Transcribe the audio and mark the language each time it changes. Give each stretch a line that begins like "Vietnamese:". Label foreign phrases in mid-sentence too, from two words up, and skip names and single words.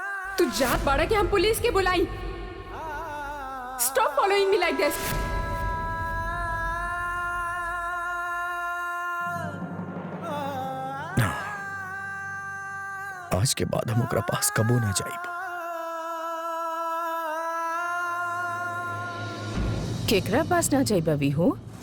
Bhojpuri: तू जात बाड़ा के हम पुलिस के बुलाई।
English: stop following me like this.
Bhojpuri: आज के बाद हम ओकरा पास कबो ना जाइब। केकरा पास ना जाइब अभी हो?